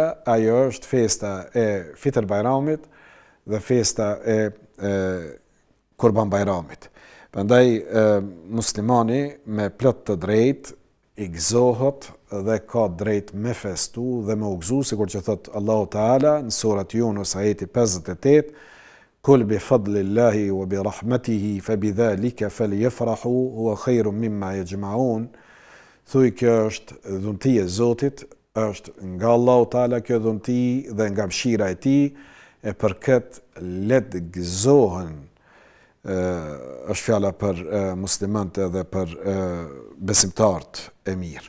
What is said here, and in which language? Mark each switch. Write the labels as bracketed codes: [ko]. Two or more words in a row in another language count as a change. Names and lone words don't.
[sq] Ajo është festa e Fitr Bajramit dhe festa e Kurban Bajramit. Prandaj muslimani me plot të drejtë i gëzohet dhe ka drejt me festu dhe me u gëzu, sikur që thot Allahu Teala në surat Yunus ajeti 58, [ar] قل بفضل الله وبرحمته فبذلك فليفرحوا هو خير مما يجمعون. [sq] Thuaj, kjo është dhunti e Zotit, është nga Allahu Teala kjo dhunti dhe nga mëshira e tij, e për këtë let gëzohen. Është fjala për muslimanët dhe për besimtarët e mirë.